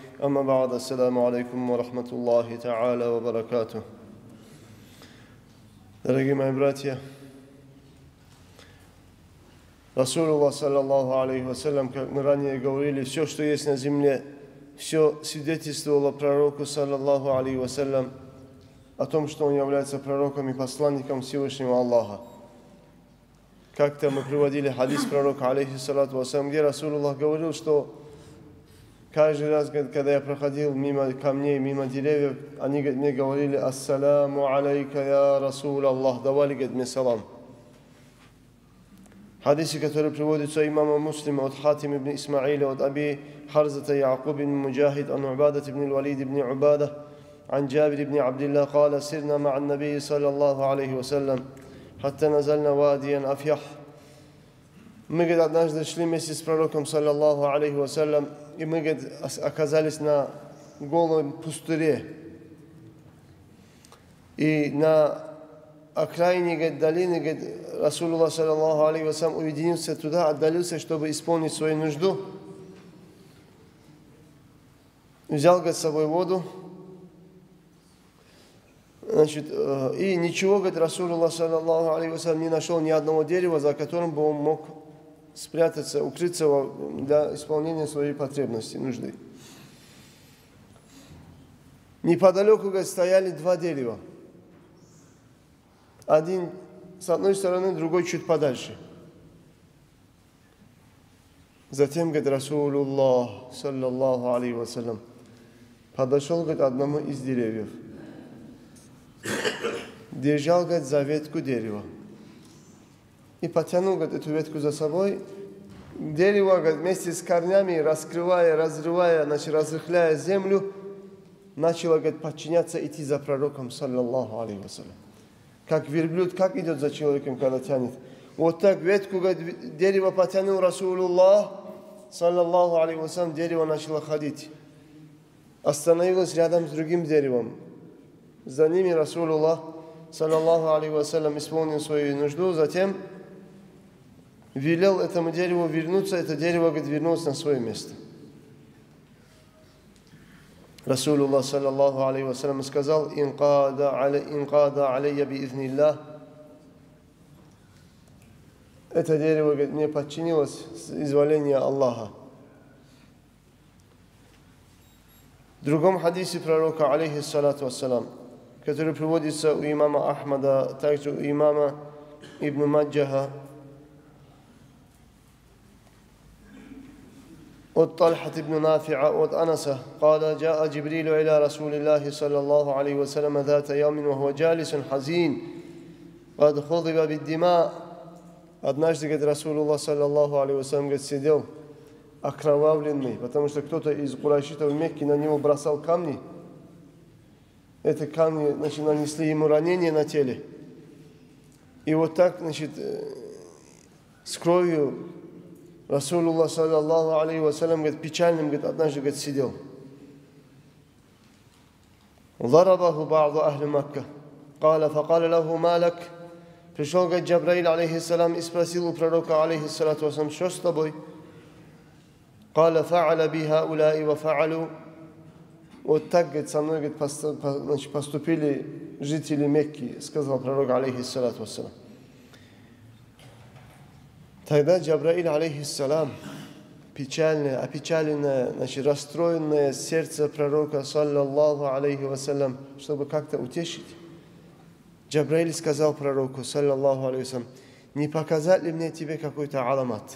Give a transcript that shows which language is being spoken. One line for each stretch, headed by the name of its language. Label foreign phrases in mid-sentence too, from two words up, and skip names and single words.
Arabic: أما بعد السلام عليكم ورحمة الله تعالى وبركاته.
Russian: Дорогие мои братья,
Arabic: رسول الله صلى الله عليه وسلم,
Russian: как мы ранее говорили, все, что есть на земле, все свидетельствовало пророку
Arabic: صلى الله عليه وسلم
Russian: о том, что он является пророком и посланником Всевышнего Аллаха. Как-то мы приводили хадис пророка
Arabic: عليه الصلاة والسلام,
Russian: где Расулуллах говорил, что каждый раз, когда я проходил мимо камней, мимо деревьев, они мне говорили:
Arabic: «السلام عليك, يا رسول الله»,
Russian: давали мне салам. Хадисы, которые приводятся имамом Муслима от Хатим ибн Исмаиля, от Аби Харзата Яакуб ибн Муджахид, ан Убадат ибн Валид ибн Убада,
Arabic: عن جابر بن عبد الله قال سرنا مع النبي صلى الله عليه وسلم حتى نزلنا واديا أفيح.
Russian: Мы, однажды шли вместе с пророком,
Arabic: صلى الله عليه وسلم,
Russian: и мы, оказались на голом пустыре. И на окраине, долины,
Arabic: رسول الله، صلى الله عليه وسلم,
Russian: уединился туда, отдалился, чтобы исполнить свою нужду. Взял, с собой воду. Значит, и ничего,
Arabic: رسول الله، صلى الله عليه وسلم,
Russian: не нашел ни одного дерева, за которым бы он мог спрятаться, укрыться для исполнения своей потребности, нужды. Неподалеку, стояли два дерева. Один с одной стороны, другой чуть подальше. Затем,
Arabic: رسول الله، صلى الله عليه وسلم,
Russian: подошел, к одному из деревьев. Держал, за ветку дерева. И потянул, эту ветку за собой. Дерево, вместе с корнями, раскрывая, разрывая, разрыхляя землю, начало, подчиняться, идти за пророком,
Arabic: صلى الله عليه وسلم.
Russian: Как верблюд, как идет за человеком, когда тянет. Вот так ветку, дерево потянул
Arabic: رسول الله، صلى الله عليه وسلم,
Russian: дерево начало ходить. Остановилось рядом с другим деревом. За ними
Arabic: رسول الله، صلى الله عليه وسلم,
Russian: исполнил свою нужду, затем велел этому дереву вернуться, это дерево, вернулось на свое место.
Arabic: رسول الله، صلى الله عليه وسلم, сказал: «انقادت علي بإذن الله».
Russian: Это дерево, мне подчинилось с изволения Аллаха. В другом хадисе пророка,
Arabic: عليه الصلاة والسلام,
Russian: который приводится у имама Ахмада, также у имама Ибн Маджаха, от Талхат ибн Нафи'a, от Анаса,
Arabic: قال جاء جبريل إلى رسول الله صلى الله عليه وسلم ذات يوم وهو جالس حزين قد خضب بالدماء. Однажды، رسول الله، صلى الله عليه وسلم,
Russian: сидел окровавленный, потому что кто-то из курайшитов в Мекке на него бросал камни. Эти камни, нанесли ему ранение на теле. И вот так, с кровью
Arabic: رسول الله، صلى الله عليه وسلم,
Russian: печальным, однажды, сидел.
Arabic: ضربه بعض أهل مكة قال فقال له ما لك.
Russian: Пришел, Джабраиль, алейхиссалам, и спросил у пророка,
Arabic: عليه الصلاة والسلام:
Russian: что с тобой?
Arabic: قال فعل بي هؤلاء وفعلوا.
Russian: Вот так, со мной, поступили жители Мекки, сказал пророк,
Arabic: عليه الصلاة والسلام.
Russian: Тогда Джабраиль, алейхиссалам, опечаленное, расстроенное сердце пророка,
Arabic: صلى الله عليه وسلم,
Russian: чтобы как-то утешить, Джабраиль сказал пророку,
Arabic: صلى الله عليه وسلم:
Russian: не показать ли мне тебе какой-то аламат?